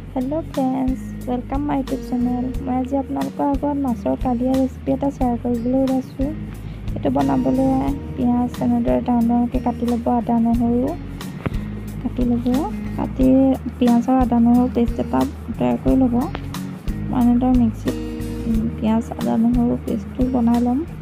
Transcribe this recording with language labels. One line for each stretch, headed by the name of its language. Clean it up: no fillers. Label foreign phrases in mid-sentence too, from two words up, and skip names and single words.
English: hello friends, welcome my YouTube channel.
Hindi: मैं आज
Assamese: আপোনালোকৰ আগত মাছৰ কালিয়া ৰেচিপি এটা শ্বেয়াৰ কৰিবলৈ ওলাইছোঁ। এইটো বনাবলৈ পিঁয়াজ এনেদৰে ডাঙৰকৈ কাটি ল'ব, আদা নহৰু কাটি ল'ব। কাটি পিঁয়াজ আৰু আদা নহৰু পেষ্ট এটা তৈয়াৰ কৰি ল'ব। মই এনেদৰে মিক্সিত পিঁয়াজ আদা নহৰু পেষ্টটো বনাই ল'ম।